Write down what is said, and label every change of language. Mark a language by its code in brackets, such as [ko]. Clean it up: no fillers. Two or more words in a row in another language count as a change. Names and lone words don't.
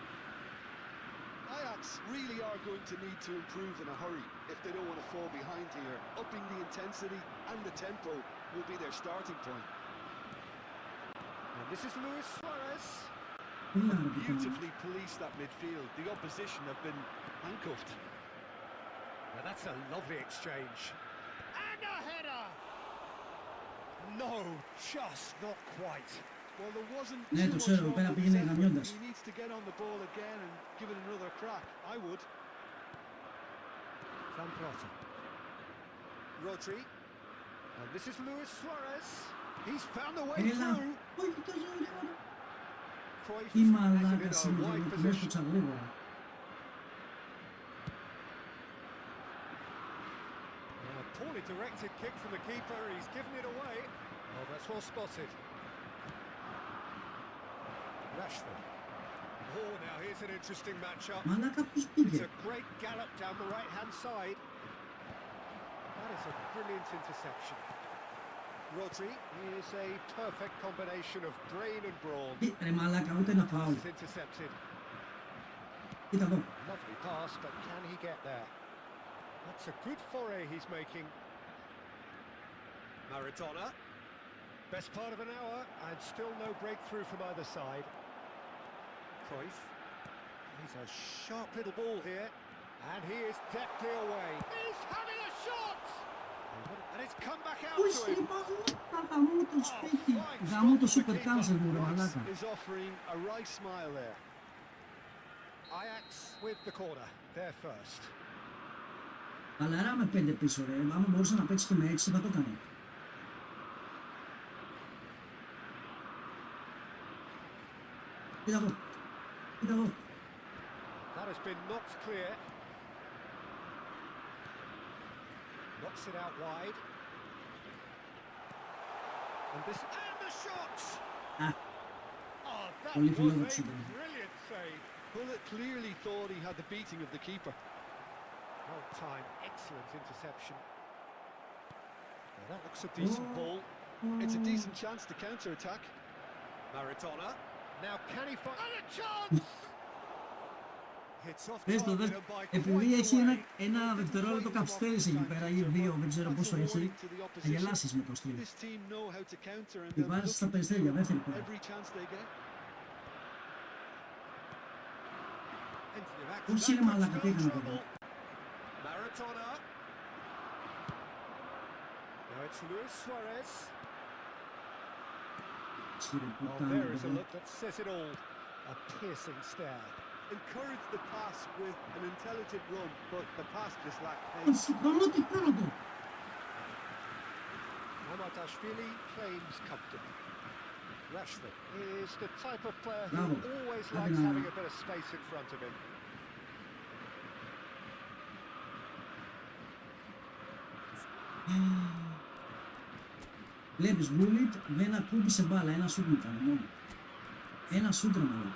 [en] Ajax really are going to need to improve in a hurry if they don't want to fall behind here. Upping the intensity and the tempo will be their starting point. And this is Luis Suarez. Έλα ρε πουτάνα. Beautifully policed that midfield. The opposition have been handcuffed. Now that's a lovely exchange. And a header! No, just not quite. Well, there wasn't [el] Ναι, [en] too [el] το [en] much [el] ξέρω, εδώ [en] wrong [el] πέρα [en] with his [el] πήγαινε [en] effort. [el] γαμιώντας. [en] He needs to get on the ball again and give it another crack. I would. THANFRAN. Rodri. And this is Luis Suarez. He's found the way [el] Έλα. [en] through. [el] Όχι τόσο γρήγορα. [en] Cruyff [el] Τι [en] has him [el] μαλάκας [en] in a [el] είναι [en] wide [el] και με [en] position. [el] έσπρωξα γρήγορα. [en] A poorly directed kick from the keeper. He's given it away. Oh, that's well spotted. Rashford. Oh, now here's an interesting matchup. [el] Μαλάκα πώς [en] It's [el] πήγε. [en] a great gallop down the right-hand side. That is a brilliant interception. Rodri is a perfect combination of brain and brawn. [el] Ρε μαλάκα, ούτε ένα φάουλ. [en] It's intercepted. [el] Κοίτα εδώ. [en] Lovely pass, but can he get there? That's a good foray he's making. Maradona. Best part of an hour, and still no breakthrough from either side. Cruyff. He's a sharp little ball here, and he is deftly away. He's having a shot! And it's come back out to [el] Όχι, [en] him. [el] μαλάκα, γαμώ το σπίτι. Γαμώ το [en] super cancel [el] μου, ρε μαλάκα. [en] Is offering a right smile there. Ajax with the corner, there first. [el] Χαλαρά με 5 πίσω, ρε. Άμα μπορούσε να παίξει και με 6 θα το έκανε. Κοίτα εδώ. Κοίτα εδώ. [en] That has been knocked clear. Knocks it out wide. And the shot! [el] Α, [en] Oh, that [el] Πολύ [en] was a [el] φιλόδοξο ήταν. [en] brilliant save. Bullet clearly thought he had the beating of the keeper. Well timed, excellent interception. Well, that looks a decent ball. It's a decent chance to counter-attack. Maradona. Now can he find... And a chance! Hits off [el] Πες το, [en] target and by [el] επειδή [en] quite [el] έχει [en] a way. [el] ένα δευτερόλεπτο καθυστέρηση εκεί πέρα ή 2, δεν ξέρω πόσο έχει, θα γελάσεις με το stream. [en] This team know how to counter and [el] Και [en] they'll [el] βάζεις [en] look [el] στα [en] to [el] περιστέρια, [en] do [el] δεύτερη φορά. [en] every chance they get. Into the action. [el] Όχι ρε [en] That [el] μαλάκα, [en] puts [el] τι [en] no [el] έκανε [en] trouble. [el] τώρα. [en] Maradona. Now it's Luis Suarez. [el] Σύρε [en] Oh, [el] πουτάνα, [en] there is a [el] παιδί. [en] look that says it all. A piercing stare. Encourage the pass with an intelligent run, but the pass just lacked [el] Το [en] pace. [el] συγχρονό τι κάνω του. [en] Omar claims comfortably. Rashford is the type of player who [el] Bravo. [en] always [el] Bravo. [en] likes having a bit of space in front of him. [el] Βλέπεις, Bullet δεν ακούμπησε μπάλα, ένα σούτ μου κάνει μόνο. Ένα σούτ ρε μαλάκα.